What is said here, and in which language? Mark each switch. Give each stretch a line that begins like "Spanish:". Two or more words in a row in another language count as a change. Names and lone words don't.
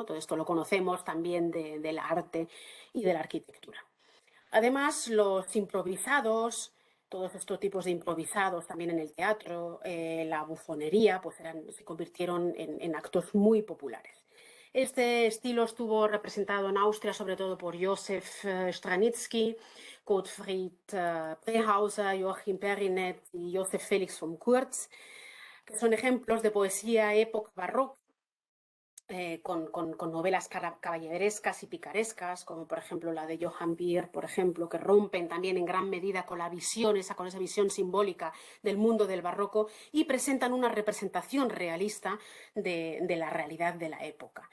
Spanish: Todo esto lo conocemos también del arte y de la arquitectura. Además, los improvisados, todos estos tipos de improvisados también en el teatro, la bufonería, pues se convirtieron en actos muy populares. Este estilo estuvo representado en Austria sobre todo por Josef Stranitzky, Gottfried Brehauser, Joachim Perinet y Josef Felix von Kurz, que son ejemplos de poesía época barroca, con novelas caballerescas y picarescas, como por ejemplo la de Johann Bier, por ejemplo, que rompen también en gran medida con la visión, con esa visión simbólica del mundo del barroco y presentan una representación realista de la realidad de la época.